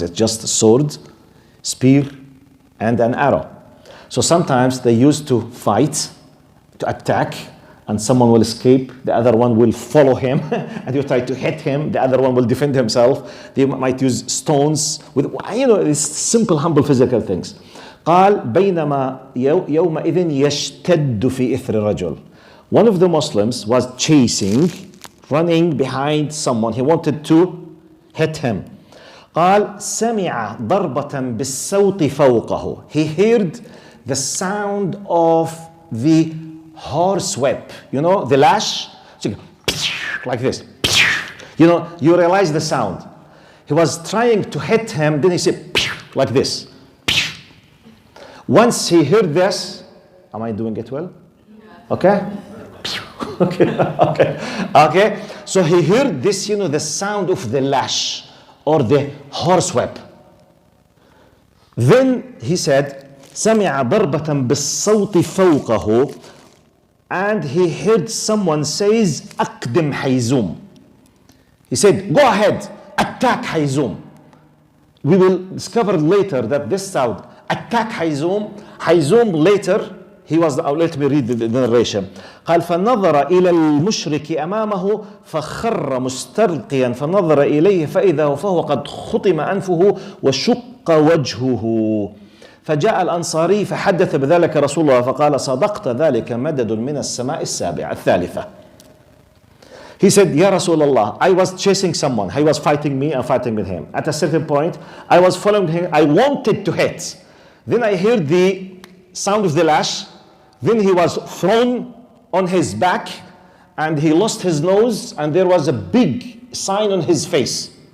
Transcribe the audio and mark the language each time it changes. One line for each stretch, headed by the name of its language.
English: It's just a sword, spear, and an arrow. So sometimes they used to fight, to attack, and someone will escape, the other one will follow him, and you try to hit him, the other one will defend himself. They might use stones, with these simple, humble physical things.
Arabic: قال بينما يومئذ يشتد في إثر رجل.
English: One of the Muslims was chasing, running behind someone. He wanted to hit him. قال سمع ضربة بالصوت فوقه. He heard the sound of the horse whip, the lash, like this. You realize the sound. He was trying to hit him, then he said, like this. Once he heard this, am I doing it well? Okay? Okay. So he heard this, the sound of the lash or the horsewhip. Then he said,
Arabic: سمع ضربة بالصوت فوقه,
English: and he heard someone says,
Arabic: أقدم حيزوم.
English: He said, go ahead, attack حيزوم. We will discover later that this sound, attack حيزوم. حيزوم later, let me read the narration.
Arabic: قال فنظر إلى المشرك أمامه فخر مستلقيا فنظر إليه فإذا فهو قد خطم أنفه وشق وجهه. فجاء الأنصاري فحدث بذلك رسول الله فقال صدقت ذلك مدد من السماء السابعة الثالثة.
English: He said, Ya Rasulullah, I was chasing someone. He was fighting me and fighting with him. At a certain point, I was following him. I wanted to hit. Then I heard the sound of the lash. Then he was thrown on his back and he lost his nose and there was a big sign on his face.